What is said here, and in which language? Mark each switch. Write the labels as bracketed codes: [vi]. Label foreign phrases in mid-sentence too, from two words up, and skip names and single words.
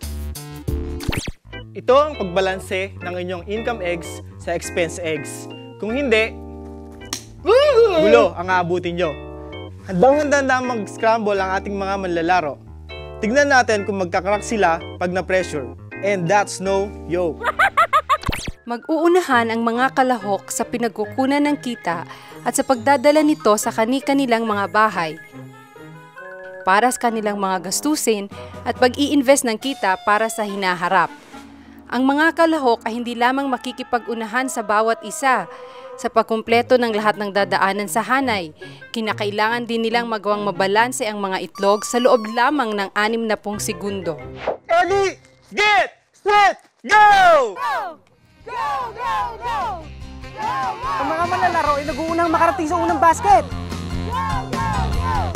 [tl] Ito ang pagbalanse ng inyong [en] income eggs [tl] sa [en] expense eggs. [tl] Kung hindi, gulo ang aabutin nyo. Handang-handa na mag-scramble ang ating mga manlalaro. Tignan natin kung magkakrak sila pag na-pressure. [en] And that's no joke. [tl] Mag-uunahan ang mga kalahok sa pinagkukunan ng kita at sa pagdadala nito sa kani-kanilang mga bahay para sa kanilang mga gastusin at pag-i-invest ng kita para sa hinaharap. Ang mga kalahok ay hindi lamang makikipag-unahan sa bawat isa sa pagkumpleto ng lahat ng dadaanan sa hanay. Kinakailangan din nilang magawang mabalanse ang mga itlog sa loob lamang ng 60 segundo. [en] Ready, get, set, go! Go! Go! Go! Go! Go! [tl] Ang mga manlalaro ay nag-uunang makarating sa unang basket. [en] Go! Go! Go!